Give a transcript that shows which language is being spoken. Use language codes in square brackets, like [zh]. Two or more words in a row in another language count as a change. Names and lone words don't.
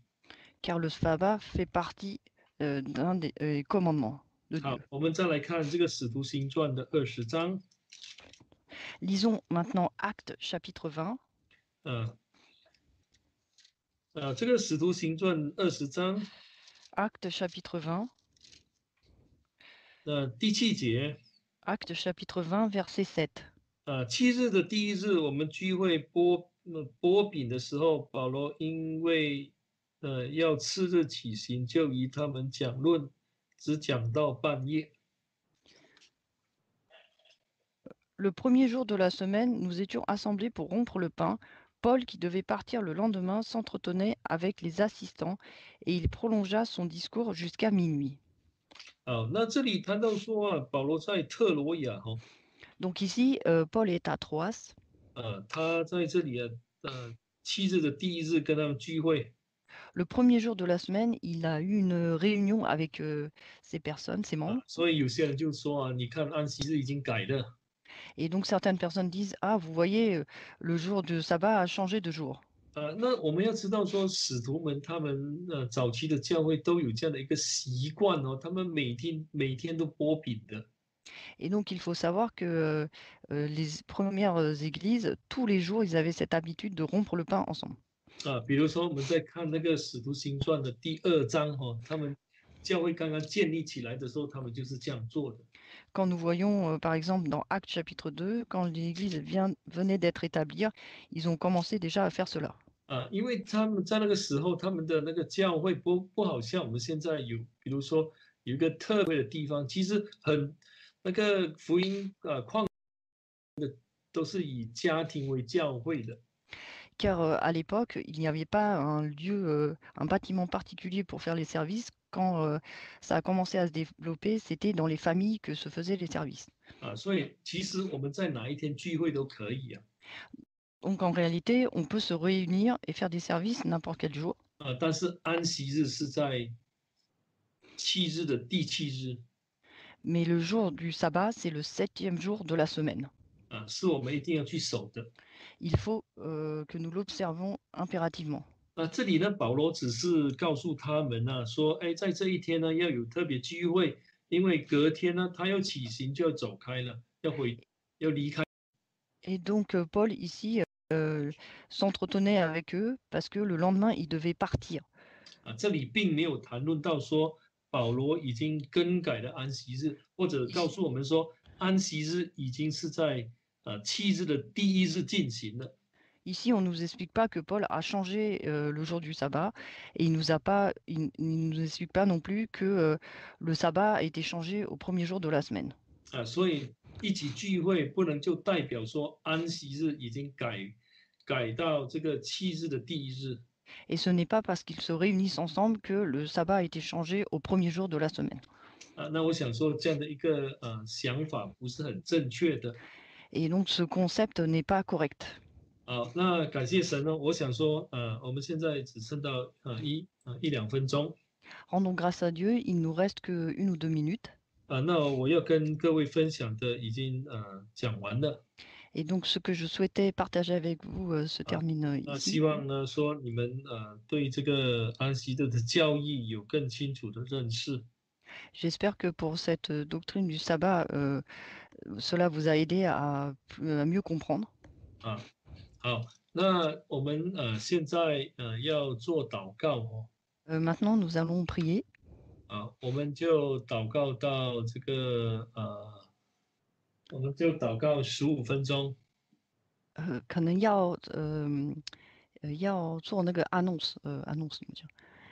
[fr] Car le sabbat fait partie d'un des commandements de [zh] 好， [fr] Dieu. [zh] 我们再来看这个使徒行传的20章。 [fr] Lisons maintenant Actes chapitre 20. [zh] 这个使徒行传20章。 [fr] Actes chapitre 20. [zh] 第7节。 [fr] Actes chapitre 20, verset 7. [zh] 7 日的第1日，我们聚会剥饼的时候，保罗因为要次日起行，就与他们讲论，只讲到半夜。 [fr] Le premier jour de la semaine, nous étions assemblés pour rompre le pain. Paul, qui devait partir le lendemain, s'entretenait avec les assistants et il prolongea son discours jusqu'à minuit. [zh] 那这里谈到说保罗在特罗亚 [fr] Donc ici, Paul est à Troas. [zh] 他在这里7日的第1日跟他们聚会。 [fr] Le premier jour de la semaine, il a eu une réunion avec ces personnes, ces membres. [zh] 所以有些人就说你看安息日已经改了。 [fr] Et donc certaines personnes disent, ah, vous voyez, le jour de sabbat a changé de jour. [zh] 那我们要知道说，使徒们他们早期的教会都有这样的一个习惯他们每天都剥饼的。 [fr] Et donc il faut savoir que les premières églises, tous les jours, ils avaient cette habitude de rompre le pain ensemble. [zh] 比如说我们在看那个使徒行传的第2章他们教会刚刚建立起来的时候，他们就是这样做的。 [fr] Quand nous voyons, par exemple, dans Actes chapitre 2, quand l'Église venait d'être établie, ils ont commencé déjà à faire cela. [zh] 因为他们在那个时候，他们的那个教会不好像我们现在有，比如说有一个特别的地方，其实那个福音都是以家庭为教会的。 [fr] Car à l'époque, il n'y avait pas un lieu, un bâtiment particulier pour faire les services. Quand ça a commencé à se développer, c'était dans les familles que se faisaient les services. [zh] 所以其实我们在哪一天聚会都可以啊。 [fr] Donc en réalité, on peut se réunir et faire des services n'importe quel jour. [zh] 但是安息日是在七日的第七日。 [fr] Mais le jour du sabbat, c'est le 7e jour de la semaine. [zh] 是我们一定要去守的。 [fr] Il faut que nous l'observons impérativement. [zh] 这里呢，保罗只是告诉他们呢，说，哎，在这一天呢，要有特别聚会，因为隔天呢，他要起行就要走开了，要离开。 [fr] Et donc Paul ici s'entretenait avec eux parce que le lendemain, il devait partir. [zh] 这里并没有谈论到说保罗已经更改了安息日，或者告诉我们说安息日已经是在七日的第一日进行了。 [fr] Ici, on ne nous explique pas que Paul a changé le jour du sabbat et il nous explique pas non plus que le sabbat a été changé au premier jour de la semaine. [zh] 所以一起聚会不能就代表说安息日已经改到这个七日的第一日。 [fr] Et ce n'est pas parce qu'ils se réunissent ensemble que le sabbat a été changé au premier jour de la semaine. [zh] 那我想说这样的一个想法不是很正确的。 [fr] Et donc ce concept n'est pas correct. [zh] 那感谢神呢，我想说我们现在只剩到一两分钟。 [fr] Rendons grâce à Dieu, il nous reste que 1 ou 2 minutes. [zh] 那我要跟各位分享的已经讲完了。 [fr] Et donc ce que je souhaitais partager avec vous se termine [zh] 那 [fr] ici. [zh] 希望呢说你们对这个安息日的教义有更清楚的认识。 [fr] J'espère que pour cette doctrine du sabbat, cela vous a aidé à mieux comprendre. [zh] 好，那我们现在要做祷告哦。 [fr] Maintenant, nous allons prier. [zh] 我们就祷告到这个我们就祷告15分钟。可能要做那个 [fr] annonce，annonce [zh] 怎么讲？